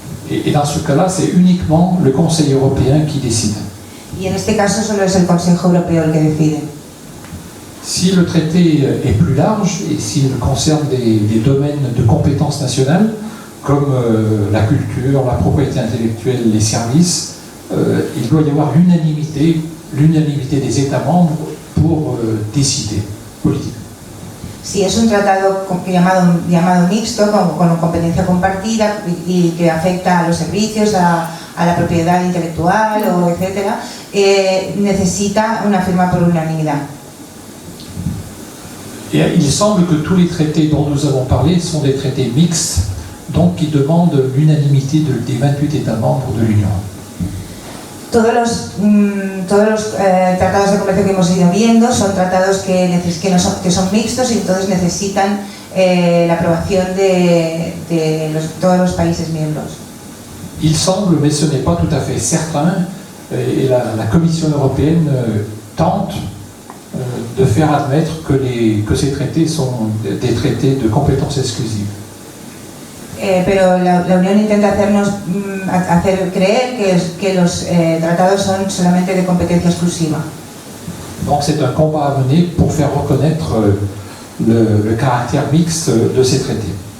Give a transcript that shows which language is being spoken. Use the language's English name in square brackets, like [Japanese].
[French] Et dans ce cas-là, c'est uniquement le Conseil européen qui décide. [Spanish] Y en este caso solo es el Consejo Europeo el que decide. [French] Si le traité est plus large et s'il concerne des domaines de compétences nationales, comme la culture, la propriété intellectuelle, les services, il doit y avoir l'unanimité des États membres pour décider politiquement. [Spanish] Si es un tratado llamado mixto, con competencia compartida y que afecta a los servicios, a la propiedad intelectual, etc., necesita una firma por unanimidad. [French] Et il semble que tous les traités dont nous avons parlé sont des traités mixtes, donc qui demandent l'unanimité des 28 États membres de l'Union. [Spanish] Todos los tratados de comercio que hemos ido viendo son tratados que son mixtos y entonces necesitan la aprobación de todos los países miembros. [French] Il semble, mais ce n'est pas tout à fait certain, et la Commission européenne tente de faire admettre que ces traités sont des traités de compétences exclusives. [Spanish] Pero la Unión intenta hacer creer que los tratados son solamente de competencia exclusiva. [French] Donc c'est un combat à mener pour faire reconnaître le caractère mixte de ces traités.